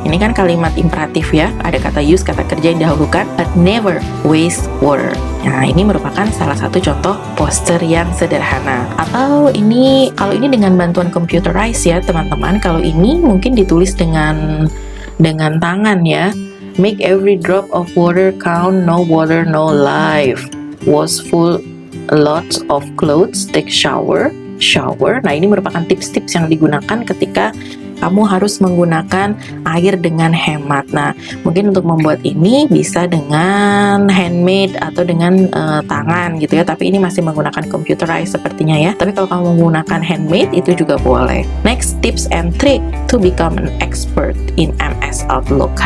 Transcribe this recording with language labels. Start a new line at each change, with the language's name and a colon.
Indonesian: Ini kan kalimat imperatif ya. Ada kata use, kata kerja yang didahulukan,
English: but never waste water.
Indonesian: Nah, ini merupakan salah satu contoh poster yang sederhana. Atau ini, kalau ini dengan bantuan computerize ya teman-teman. Kalau ini mungkin ditulis dengan tangan ya.
English: Make every drop of water count, no water, no life. Wash full lots of clothes, take shower.
Indonesian: Nah, ini merupakan tips-tips yang digunakan ketika kamu harus menggunakan air dengan hemat. Nah, mungkin untuk membuat ini bisa dengan handmade atau dengan tangan gitu ya, tapi ini masih menggunakan computerized sepertinya ya. Tapi kalau kamu menggunakan handmade itu juga boleh.
English: Next, tips and trick to become an expert in MS Outlook.